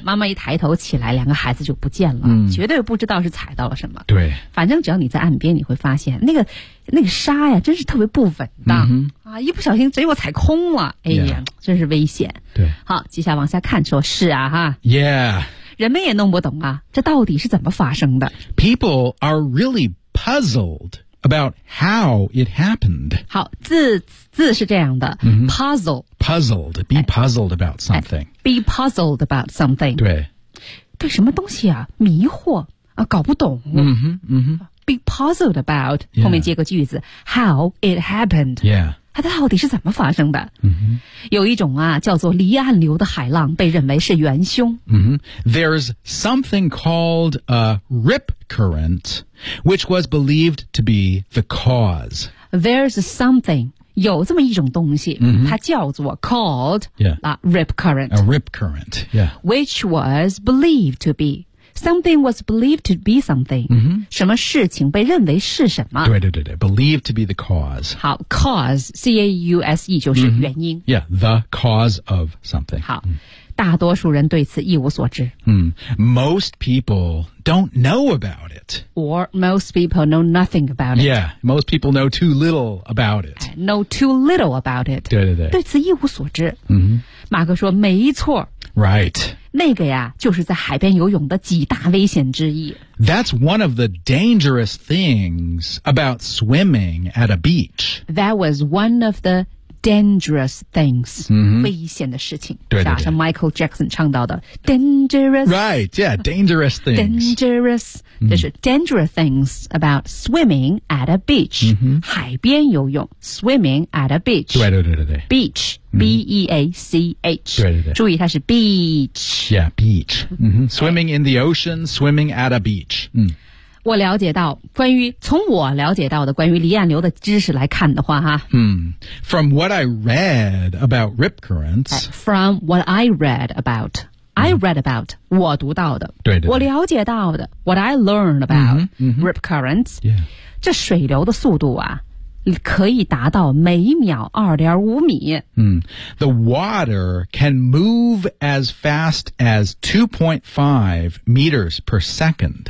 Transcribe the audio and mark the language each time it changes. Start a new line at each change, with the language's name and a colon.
Chinese: 妈妈一抬头起来两个孩子就不见了。绝对不知道是踩到了什么。对。反正只要你在岸边你会发现那个沙呀真是特别不稳当、 mm-hmm. 啊一不小心结果踩空了哎呀、
English: yeah.
Chinese: 真是危险对好接下来往下看说是啊哈
English: yeah
Chinese: 人们也弄不懂啊这到底是怎么发生的
English: people are really puzzled about how it happened
Chinese: 好字是这样的、 mm-hmm.
English: puzzled be puzzled about something be puzzled about something
Chinese: 对什么东西啊迷惑啊搞不懂嗯哼嗯哼
English: Be puzzled about、yeah.
Chinese: 后面接个句子
English: How it happened、 yeah.
Chinese: 它到底是怎么发生的、 mm-hmm. 有一种啊叫做离岸流的海浪被认为是元凶、 mm-hmm.
English: There's something called a rip current which was believed to be the cause There's something
Chinese: 有这么一种东西、 mm-hmm. 它叫做 called、
English: yeah. rip current A rip current、yeah. Which was believed to beSomething was believed to be something.、 Mm-hmm.
Chinese: 什么事情被认为是什么？
English: 对对对对 ，believed to be the cause.
Chinese: 好 ，cause, cause 就是原因。
English: Mm-hmm. Yeah, the cause of something.
Chinese: 好、大多数人对此一无所知。
English: Most people don't know about it. Or most people know nothing about it. Yeah, most people know too little about it. Know too little about it.
Chinese: 对对对，对此一无所知。 Mm-hmm. 马哥说没错。
English: Right.
Chinese: 那个呀就是在海边游泳的几大危险之一。
English: That's one of the dangerous things about swimming at a beach. That was one of the dangerous things,、 mm-hmm.
Chinese: 危险的事情，对对对，是吧？像 Michael Jackson 唱到的 dangerous,
English: right? Yeah, dangerous things. Dangerous,、mm-hmm.
Chinese: 就是
English: dangerous things about swimming at a beach,、 mm-hmm.
Chinese: 海边游泳
English: swimming at a beach.
Chinese: 对对对对对
English: beach,、mm-hmm. beach.
Chinese: 对对对，注意它是 beach.
English: Yeah, beach.、Mm-hmm. Swimming in the ocean, swimming at a beach. 嗯、mm.
Chinese: 我了解到关于从我了解到的关于离岸流的知识来看的话哈、
English: From what I read about rip currents From what I read about、mm-hmm. I read about
Chinese: 我读到的对对对我了解到的
English: What I learned about mm-hmm. rip currents、 yeah.
Chinese: 这水流的速度啊可以达到每秒 2.5 米、
English: The water can move as fast as 2.5 meters per second、